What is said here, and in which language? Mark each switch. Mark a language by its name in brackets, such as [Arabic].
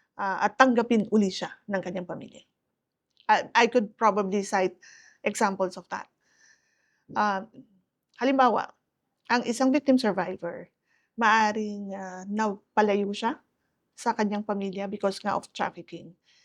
[Filipino] At tanggapin uli siya ng kanyang pamilya. [English] I could probably cite examples of that. [Filipino] Halimbawa, ang isang victim survivor, maaring napalayo siya sa kanyang pamilya [English] because [Filipino] nga [English] of trafficking.